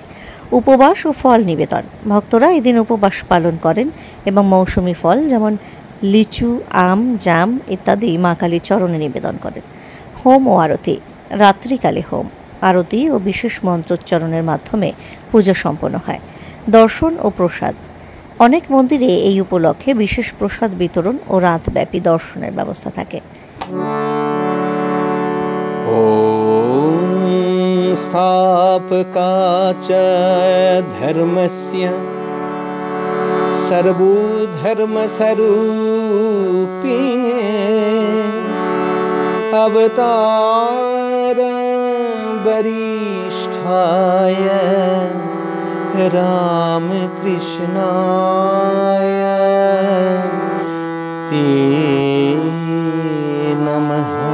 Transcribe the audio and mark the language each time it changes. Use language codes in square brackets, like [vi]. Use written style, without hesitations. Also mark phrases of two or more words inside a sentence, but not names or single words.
[bn] উপবাস ও ফল নিবেদন: ভক্তরা এদিন উপবাস পালন করেন এবং মৌসুমি ফল যেমন লিচু, আম, জাম ইত্যাদি মা কালীর চরণে নিবেদন করেন। হোম ও আরতি: রাত্রিকালে হোম, আরতি ও বিশেষ মন্ত্রোচ্চারণের মাধ্যমে পূজা সম্পন্ন হয়। দর্শন ও প্রসাদ: অনেক মন্দিরে এই উপলক্ষে বিশেষ প্রসাদ বিতরণ ও রাতব্যাপী দর্শনের ব্যবস্থা থাকে। [sa] स्थापकाच धर्मस्य सर्वधर्मस्वरूपिणे अवतार वरिष्ठाय रामकृष्णाय ते नमः।